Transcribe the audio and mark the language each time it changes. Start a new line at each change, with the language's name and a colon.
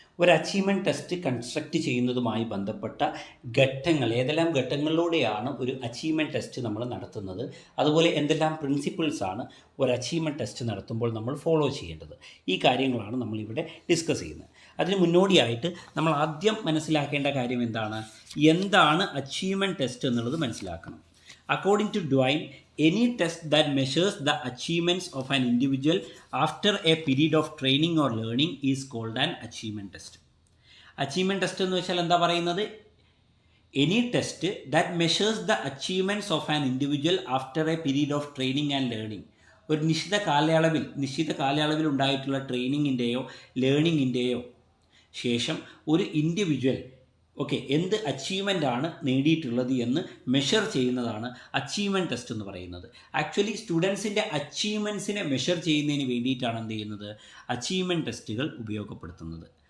Malayalam: ഒരു achievement test construct ചെയ്യുന്നതുമായി ബന്ധപ്പെട്ട ഘട്ടങ്ങൾ, ഏതെല്ലാം ഘട്ടങ്ങളിലൂടെയാണ് ഒരു അച്ചീവ്മെൻറ്റ് ടെസ്റ്റ് നമ്മൾ നടത്തുന്നത്, അതുപോലെ എന്തെല്ലാം പ്രിൻസിപ്പിൾസാണ് ഒരു അച്ചീവ്മെൻറ്റ് ടെസ്റ്റ് നടത്തുമ്പോൾ നമ്മൾ ഫോളോ ചെയ്യേണ്ടത്. ഈ കാര്യങ്ങളാണ് നമ്മളിവിടെ ഡിസ്കസ് ചെയ്യുന്നത്. അതിന് മുന്നോടിയായിട്ട് നമ്മൾ ആദ്യം മനസ്സിലാക്കേണ്ട കാര്യം എന്താണ് അച്ചീവ്മെൻറ്റ് ടെസ്റ്റ് എന്നുള്ളത് മനസ്സിലാക്കണം.
English: According to Dwyer, any test that measures the achievements of an individual after a period of training or learning is called an achievement test.
Malayalam: Achievement test എന്ന് വെച്ചാൽ എന്താ പറയുന്നത്?
English: Any test that measures the achievements of an individual after a period of training and learning.
Malayalam: ഒരു നിശ്ചിത കാലയളവിൽ ഉണ്ടായിട്ടുള്ള ട്രെയിനിങ്ങിൻ്റെയോ ലേണിങ്ങിൻ്റെയോ ശേഷം ഒരു ഇൻഡിവിജ്വൽ എന്ത് അച്ചീവ്മെൻ്റ് ആണ് നേടിയിട്ടുള്ളത് എന്ന് മെഷർ ചെയ്യുന്നതാണ് അച്ചീവ്മെൻറ്റ് ടെസ്റ്റ് എന്ന് പറയുന്നത്. ആക്ച്വലി സ്റ്റുഡൻസിൻ്റെ അച്ചീവ്മെൻറ്റ്സിനെ മെഷർ ചെയ്യുന്നതിന് വേണ്ടിയിട്ടാണ് എന്ത് ചെയ്യുന്നത്, അച്ചീവ്മെൻറ്റ് ടെസ്റ്റുകൾ ഉപയോഗപ്പെടുത്തുന്നത്.